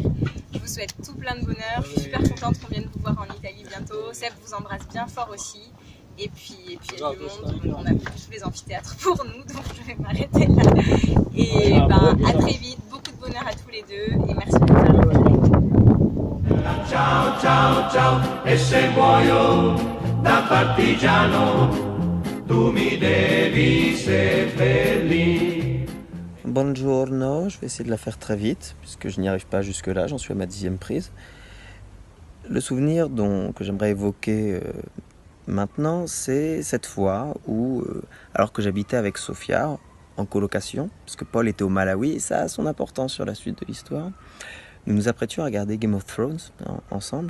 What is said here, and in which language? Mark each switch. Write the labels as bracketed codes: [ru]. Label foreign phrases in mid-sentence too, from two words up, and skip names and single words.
[fr] Je vous souhaite tout plein de bonheur, je suis super contente qu'on vienne vous voir en Italie bientôt. Seb vous embrasse bien fort aussi. Et puis il y a du monde, on a plus tous les amphithéâtres pour nous, donc je vais m'arrêter là. Et à très vite, beaucoup de bonheur à tous les deux et merci de nous faire un [it] Ciao, ciao, ciao, e se muoio da partigiano, tu mi devi seppellire. Buongiorno, [fr] je vais essayer de la faire très vite, puisque je n'y arrive pas jusque-là, j'en suis à ma 10e prise. Le souvenir que j'aimerais évoquer maintenant, c'est cette fois où, alors que j'habitais avec Sofia en colocation, parce que Paul était au Malawi, et ça a son importance sur la suite de l'histoire, nous nous apprêtions à regarder Game of Thrones ensemble.